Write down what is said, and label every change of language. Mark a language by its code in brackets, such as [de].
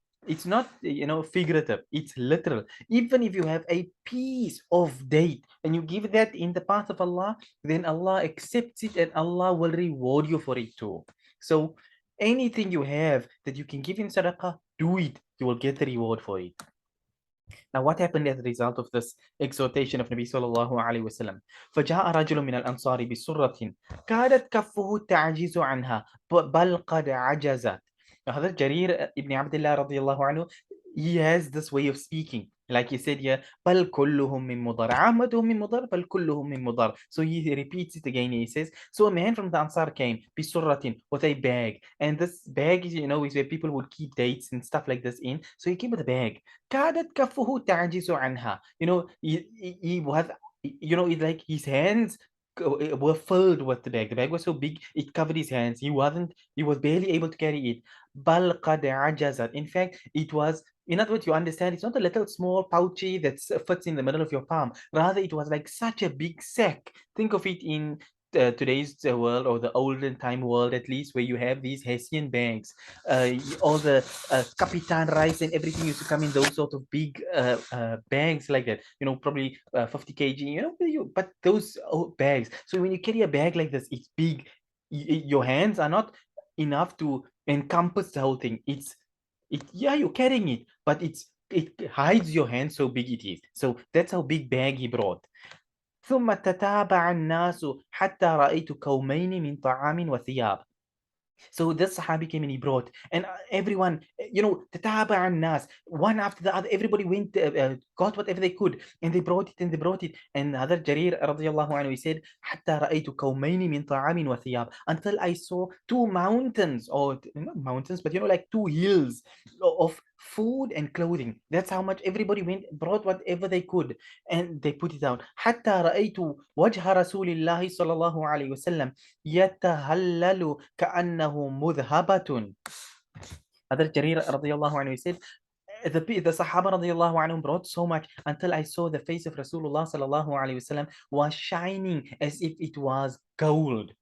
[en] It's not, figurative. It's literal. Even if you have a piece of date and you give that in the path of Allah, then Allah accepts it and Allah will reward you for it too. So anything you have that you can give in sadaqah, do it. You will get the reward for it. Now, what happened as a result of this exhortation of Nabi sallallahu alaihi wasallam? [ar] فجاء رجل من الأنصار بسرة كادت كفه تعجز عنها بل قد عجزت. [en] Now, Hazrat Jarir ibn Abdullah radiallahu anhu, he has this way of speaking. Like he said here, [ar] بل كلهم من مضر عامتهم من مضر بل كلهم من مضر. [en] So he repeats it again. He says, so a man from the Ansar came بسرة, with a bag, and this bag is, is where people would keep dates and stuff like this in. So he came with a bag. [ar] كادت كفه تعجز عنها. [en] He was, it's like his hands were filled with the bag. The bag was so big, it covered his hands. He was barely able to carry it. [ar] بل قد عجزت. [en] In fact, it was, in other words, you understand, it's not a little small pouchy that fits in the middle of your palm. Rather, it was like such a big sack. Think of it in today's world, or the olden time world at least, where you have these Hessian bags. All the Capitan rice and everything used to come in those sort of big bags like that. Probably 50 kg. But those bags. So when you carry a bag like this, it's big. Your hands are not enough to encompass the whole thing. Yeah, you're carrying it, but it hides your hand, so big it is. So that's how big bag he brought. [ar] ثم تتابع الناس حتى رأيت كومين من طعام وثياب. [en] So this Sahabi came and he brought, and everyone, [ar] tataba and nas, [en] one after the other, everybody went, got whatever they could, and they brought it, and they brought it. And Hadar Jarir radiallahu anhu, he said, [ar] حتى رأيت كومين من طعام وثياب, [en] until I saw two mountains, or not mountains, but like two hills of food and clothing. That's how much everybody went, brought whatever they could, and they put it out. [ar] حتى رأيت وجه رسول الله صلى الله عليه وسلم يتهلل كأنه مذهبة. [en] Hadrat Jarir radiallahu anhu, he said, the Sahaba radiallahu anhum brought so much until I saw the face of Rasulullah sallallahu alayhi wasallam was shining as if it was gold.